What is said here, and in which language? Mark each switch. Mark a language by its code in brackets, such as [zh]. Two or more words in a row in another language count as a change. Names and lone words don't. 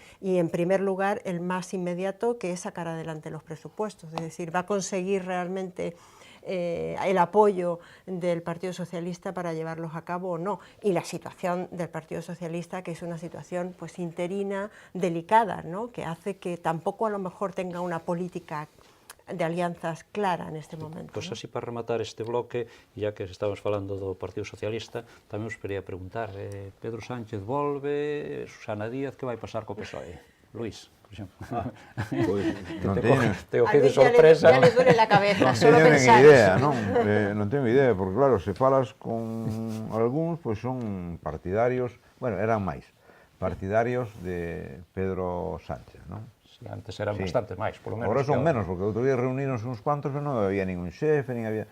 [es] Y en primer lugar, el más inmediato, que es sacar adelante los presupuestos, es decir, va a conseguir realmente el apoyo del Partido Socialista para llevarlos a cabo o no, y la situación del Partido Socialista, que es una situación pues interina, delicada, ¿no? Que hace que tampoco a lo mejor tenga una política de alianzas clara en este momento. [gl] Pois [es] ¿no? [gl] así, para rematar este bloque, [es] ya que [gl] estamos falando do Partido Socialista, tamén os quería preguntar, Pedro Sánchez volve, Susana Díaz, que vai pasar co PSOE? Luís, por exemplo. Pois, non [es] Te cogí de sorpresa. Ya le duele la cabeza, [gl] solo teño pensar. idea, non? Non teño idea, porque claro, se falas con algúns, pois son partidarios, bueno, eran máis, partidarios de Pedro Sánchez, non? [es] Sí, antes eran bastante máis, por lo menos. [gl] Agora son menos, porque outro día reuninos uns cuantos e non había ningún xefe, nin había...